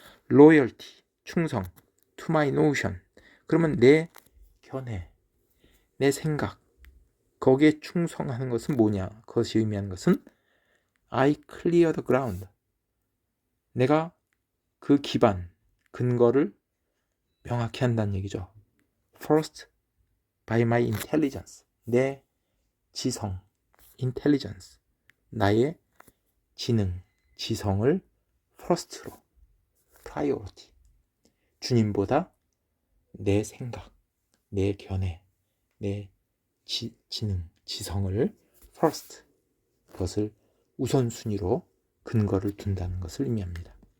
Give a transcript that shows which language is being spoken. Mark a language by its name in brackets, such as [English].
[Korean] loyalty, 충성, [English] to my notion, [Korean] 그러면 내 견해, 내 생각, 거기에 충성하는 것은 뭐냐? 그것이 의미하는 것은 [English] I clear the ground, [Korean] 내가 그 기반, 근거를 명확히 한다는 얘기죠. [English] First, by my intelligence, [Korean] 내 지성, [English] intelligence, [Korean] 나의 지능, 지성을 first로, priority. 주님보다 내 생각, 내 견해, 내 지능, 지성을 first, 그것을 우선순위로 근거를 둔다는 것을 의미합니다.